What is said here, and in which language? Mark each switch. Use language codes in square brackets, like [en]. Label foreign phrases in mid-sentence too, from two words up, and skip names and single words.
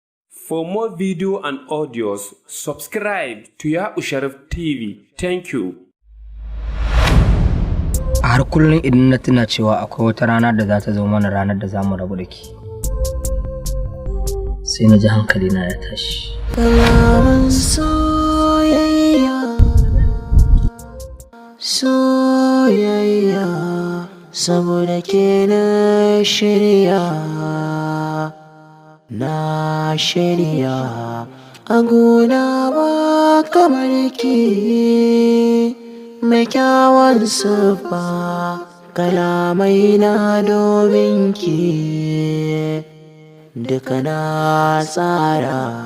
[en] For more video and audios, subscribe to Ya'u Sharif T V. Thank you. [ha] A har kullum idan na tuna cewa akwai wata rana da za ta zo mana, ranar da za mu rabu da ke, sai na ji hankalina ya tashi. Kalaman soyayya, soyayya, saboda ke na shirya, na shirya, a gona ba kamar ki, mai kyawun siffa, kalamai na domin ki, duka na tsara.